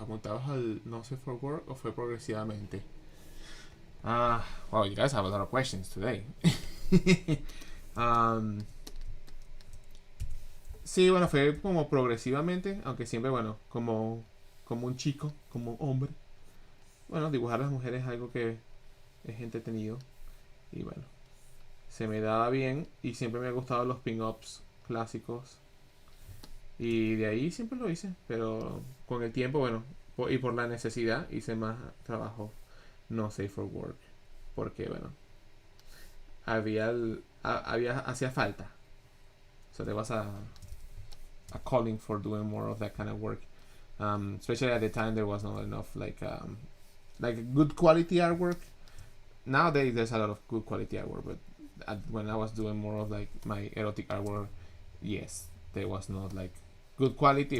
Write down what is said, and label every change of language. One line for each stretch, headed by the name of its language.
Spanish: ¿Apuntabas al No Safe for Work o fue progresivamente?
English: Well, you guys have a lot of questions today.
Spanish: Sí, bueno, fue como progresivamente, aunque siempre, bueno, como un chico, como hombre. Bueno, dibujar a las mujeres es algo que es entretenido. Y bueno, se me daba bien y siempre me han gustado los pin-ups clásicos. Y de ahí siempre lo hice, pero con el tiempo, bueno, y por la necesidad, hice más trabajo no safe for work. Porque, bueno, hacía falta.
English: So there was a calling for doing more of that kind of work. Especially at the time, there was not enough like good quality artwork. Nowadays, there's a lot of good quality artwork, but when I was doing more of like my erotic artwork, yes, there was not like good quality.